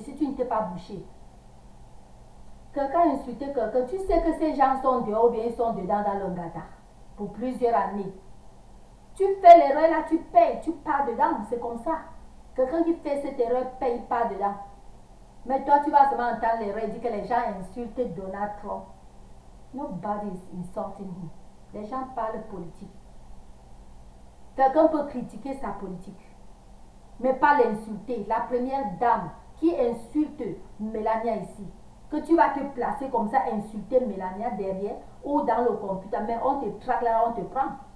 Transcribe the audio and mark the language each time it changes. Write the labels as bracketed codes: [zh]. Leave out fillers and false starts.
[fr] Si tu ne t'es pas bouché, quelqu'un insulte quelqu'un, tu sais que ces gens sont dehors ou bien ils sont dedans dans le gata pour plusieurs années. Tu fais l'erreur là, tu payes, tu pars dedans, c'est comme ça. Quelqu'un qui fait cette erreur paye pas dedans. Mais toi, tu vas seulement entendre l'erreur et dire que les gens insultent Donald Trump. [en] Nobody is insulting him. [fr] Les gens parlent politique. Quelqu'un peut critiquer sa politique, mais pas l'insulter. La première dame qui insulte Mélania ici, que tu vas te placer comme ça, insulter Mélania derrière ou dans le computer, mais on te traque là, on te prend.